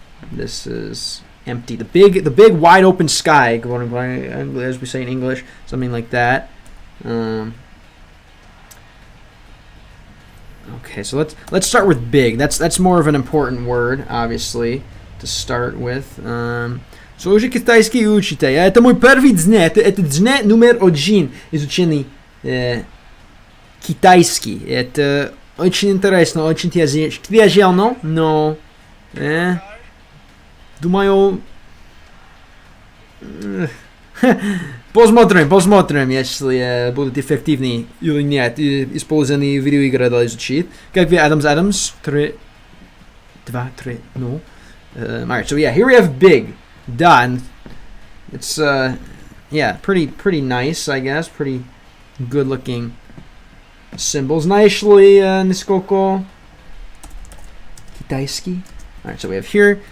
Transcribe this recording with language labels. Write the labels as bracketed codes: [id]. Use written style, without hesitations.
[en] This is empty. The big wide open sky. As we say in English, something like that. Okay, so let's start with big. That's more of an important word, obviously, to start with. [ru] Слушай китайский учите. Это мой первый день. Это день номер один изучения китайский. Это очень интересно, очень тяжело, но думаю посмотрим, если будет эффективнее или нет. Использование видеоигры для изучить. Как вы, Адамс? 3, 2, 3, no. [en] Alright, so yeah, here we have big. Done. It's yeah, pretty nice, I guess. Pretty good looking symbols. Nicely [ru] niskoko kitaisky. [en] Alright, so we have here.